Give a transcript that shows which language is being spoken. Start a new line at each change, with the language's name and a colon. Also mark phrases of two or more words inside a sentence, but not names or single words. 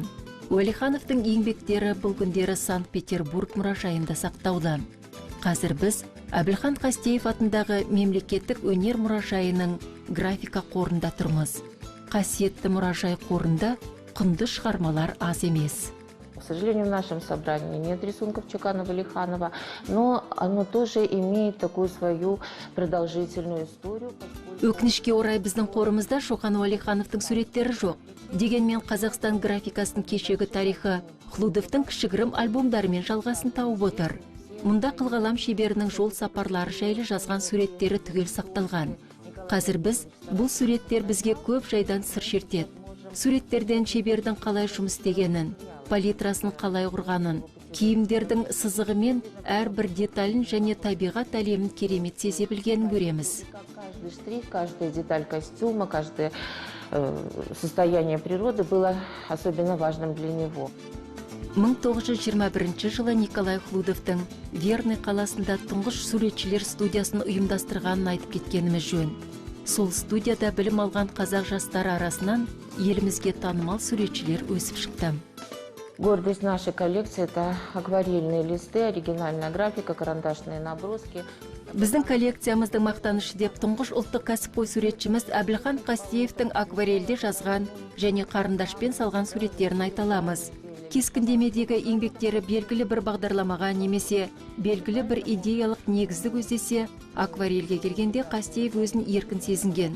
Kazakh: Уәлихановтың еңбектері бұл күндері Санкт-Петербург мұражайында сақтаулы. Қазір біз Әбілхан Қастеев атындағы мемлекеттік өнер мұражайының графика қорында тұрмыз. Қасиетті мұражай қорында құнды шығармалар аз емес.
Russian: К сожалению, в нашем собрании нет рисунков Шокана Уәлиханова, но оно тоже имеет такую свою продолжительную историю.
Kazakh: Өкінішке орай біздің қорымызда Шоқан Уәлихановтың суреттері жоқ. Дегенмен Қазақстан графикасының кешегі тарихы Хлудовтың кішігірім альбомдарымен жалғасын тауып отыр. Мұнда қылғалам шеберінің жол сапарлары жайлы жазған суреттері түгел сақталған. Қазір біз бұл суреттер бізге көп жайдан сыр шертеді. Суреттерден шебердің қалай жұмыс істегенін, палитрасын қалай құрғанын, киімдердің сызығымен әрбір деталін және табиғат әлемін керемет сезе білгенін көреміз.
Russian: Каждый штрих, каждая деталь костюма, каждое состояние природы было особенно важным для него.
Kazakh: 1921 жылы Николай Хлудовтың Верный қаласында тұңғыш суретшілер студиясын ұйымдастырғанын айтып кеткеніміз жөн. Сол студияда білім алған қазақ жастары арасынан елімізге танымал суретшілер өсіп шықты.
Russian: Гордость нашей коллекции – это акварельные листы, оригинальная графика, карандашные наброски.
Kazakh: Біздің коллекциямыздың мақтанышы деп тұңғыш ұлттық кәсіпқой суретшіміз Әбілхан Қастеевтің акварельде жазған және қарындашпен салған суреттерін айталамыз. Кескіндемедегі еңбектері белгілі бір бағдарламаға немесе белгілі бір идеялық негізді көздесе, акварельге келгенде Қастеев өзін еркін сезінген.